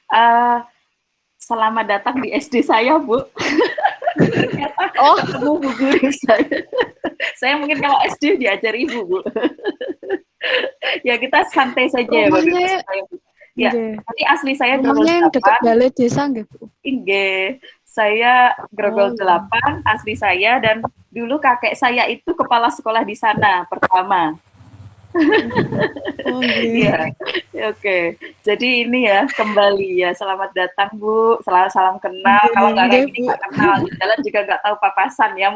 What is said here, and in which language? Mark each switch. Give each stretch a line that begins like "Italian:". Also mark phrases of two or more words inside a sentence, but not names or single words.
Indonesian: Selamat datang di SD saya, Bu. Ketemu Bu guru saya. Saya mungkin kalau SD diajar Ibu, Bu. Ya kita santai saja ya, Bu. Ya, tapi asli saya Grogol 8. Yang dekat balai desa nggih, Bu? Nggih. Saya Grogol 8, asli saya, dan dulu kakek saya itu kepala sekolah di sana pertama. Iya, oke. Jadi ini ya kembali ya. Selamat datang Bu. Salam kenal. Kalau nggak kayak gini nggak kenal, di jalan juga nggak tahu papasan ya.